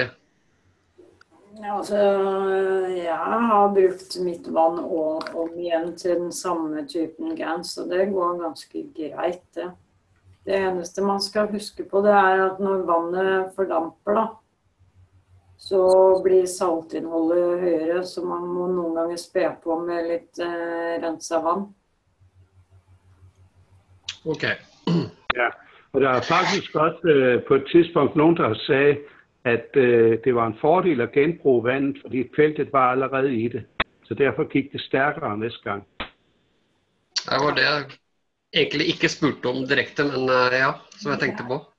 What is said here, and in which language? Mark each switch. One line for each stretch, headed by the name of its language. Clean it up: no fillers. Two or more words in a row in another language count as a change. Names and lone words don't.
Norwegian: Altså, jeg har brukt mitt vann om igjen til den samme typen gans, og det går ganske greit, det. Det eneste man skal huske på, det er at når vannet fordamper, da, så blir saltinnholdet høyere, så man må noen ganger spe på med litt renset vann. Ok.
Danish: Ja, og der er faktisk også på et tidspunkt nogen, der sagde, at det var en fordel at genbruge vandet, fordi feltet var allerede i det. Så derfor gik det stærkere næste gang.
Norwegian: Det var det jeg egentlig ikke spurte om direkte, men ja, som jeg tenkte på.